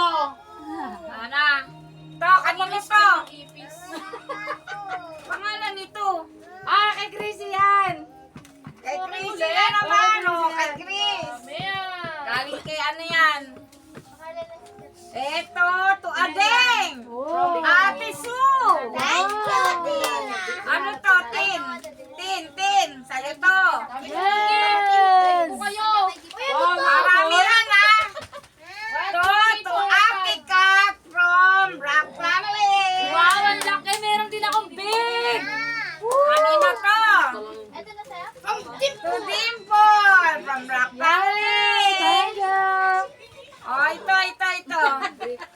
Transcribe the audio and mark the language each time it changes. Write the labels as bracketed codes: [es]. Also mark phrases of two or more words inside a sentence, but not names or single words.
[tl] Ana. To, kanino to? Ipis. Pangalan nito. Ah, kay Gracie yan. Kay Oh, Chris ulit. na naman. Oh, Oh, kay Chris. Ayan. Galing kay ano yan? Pangalan ng Eto, to Adeng. Oh. Ate Sue. [en] Thank you, Tina. [tl] Ano to, Tin? Tin. Sa'yo to. Yes! Kayo. Oh, Marami yan ha. [en] To Ate Kat from Rock Family. [tl] Wow, ang laki. Meron din akong big. Kanino to? Ito na sa'yo? [en] To Dimple from Rock Family. Thank you. [tl] Oh, ito.